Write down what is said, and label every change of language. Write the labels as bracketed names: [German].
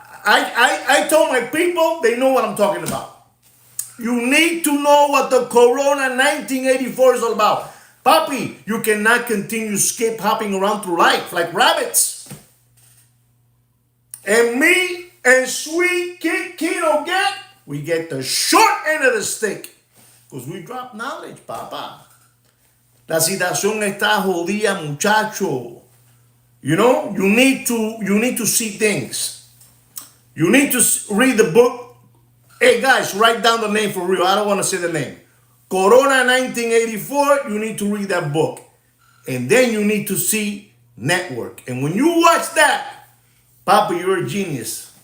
[English] I told my people, they know what I'm talking about. You need to know what the Corona 1984 is all about. Papi, you cannot continue skip hopping around through life like rabbits. And me and Sweet Kiddo we get the short end of the stick. Because we drop knowledge, papa. [Spanish] La situación está jodida, muchacho. [English] You know, you need to see things. You need to read the book. Hey guys, write down the name for real. I don't want to say the name. Corona 1984, you need to read that book. And then you need to see Network. And when you watch that, Papa, you're a genius.